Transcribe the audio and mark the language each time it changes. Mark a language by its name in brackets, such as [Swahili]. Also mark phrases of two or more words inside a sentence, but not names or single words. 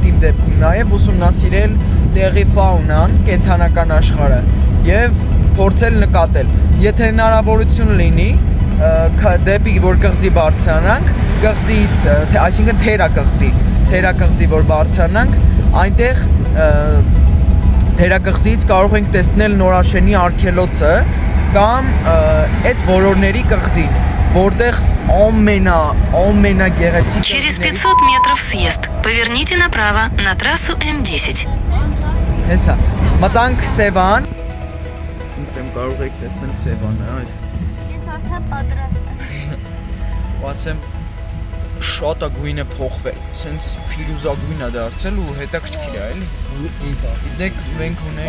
[Armenian] իմ դեպքում, նաև ուսումնասիրել տեղի ֆաունան, կենդանական աշխարհը եւ փորձել նկատել, եթե հնարավորություն լինի, դեպի որ կղզի բարձրանանք, կղզից, այսինքն թերակղզի որ բարձրանանք, այնտեղ թերակղզից կարող ենք տեսնել Նորաշենի արգելոցը կամ այդ որորների կղզին, որտեղ ամենագեղեցիկ [Russian] Через 500 метров съезд. Поверните направо на трассу М10. [Armenian] Հեսա, մտանք Սևան։ Ինքնեմ կարող եք տեսնել Սևանը, այս։ Ես արդեն պատրաստ եմ։ Ասեմ շատ է գույնը փոխվել, սենց փիրուզագույն է դարձել ու հետաքրքիր է, էլի։ Գիտեք, մենք ունենք